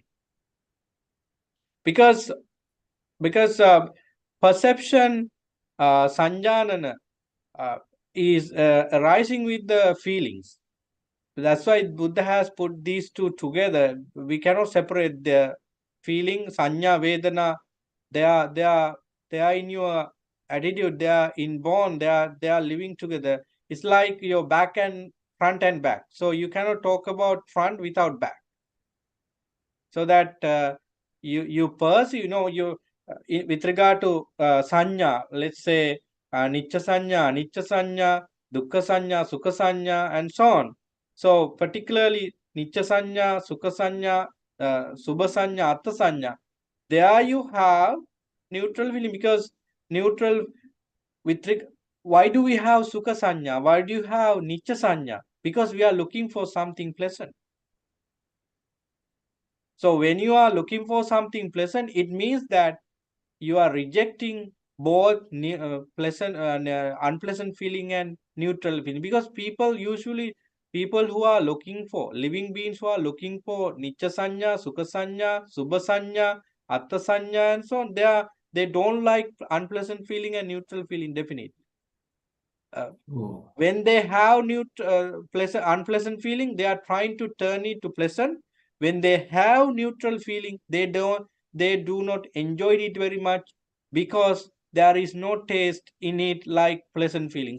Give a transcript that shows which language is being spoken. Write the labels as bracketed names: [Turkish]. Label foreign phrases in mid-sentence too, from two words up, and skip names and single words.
[English] Because perception, sanjanana, is arising with the feelings. That's why Buddha has put these two together. We cannot separate the feeling, [Pali] sanya, vedana. [English] They are in your attitude. They are inborn. They are living together. It's like your back and front and back. So you cannot talk about front without back. So that you perceive, with regard to sanya, let's say [Pali] nitya sanya, dukkha sanya, sukha sanya, [English] and so on. So particularly [Pali] nitya sanya, sukha sanya, subha sanya, atta sanya, [English] there you have neutral feeling. Because neutral why do we have [Pali] sukha sanya? [English] Why do you have [Pali] nitya sanya? [English] Because we are looking for something pleasant. So when you are looking for something pleasant, it means that you are rejecting both pleasant unpleasant feeling and neutral feeling. Because people who are looking for, living beings who are looking for [Pali] nitya sanya, sukha sanya, subha sanya, atta sanya, [English] and so on, they don't like unpleasant feeling and neutral feeling, definitely. Oh. When they have pleasant, unpleasant feeling, they are trying to turn it to pleasant. When they have neutral feeling, they do not enjoy it very much, because there is no taste in it like pleasant feeling.